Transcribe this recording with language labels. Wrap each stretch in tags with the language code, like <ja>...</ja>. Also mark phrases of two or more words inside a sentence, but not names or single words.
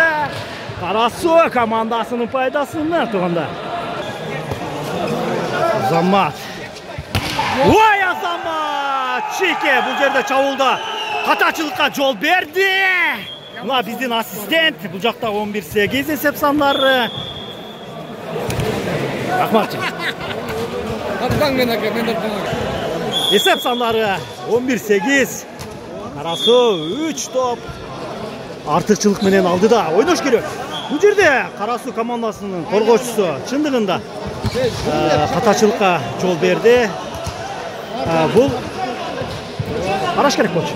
<ky>Кара Суу командасынын пайдасына туганда. Азамат. Ой, Азамат! Чеке бул жерде чабылды. Катачылыкка жол берди. Мына биздин ассистент бул жакта 11-8 есеп сандары. Рахматчы. Есеп сандары 11-8. Кара Суу 3 топ артыкчылык менен алды да. Ойнош керек. Бул жерде Кара Суу командасынын коргоочусу чындыгында катачылыкка жол берди. Бул караш керек болчу.</ky>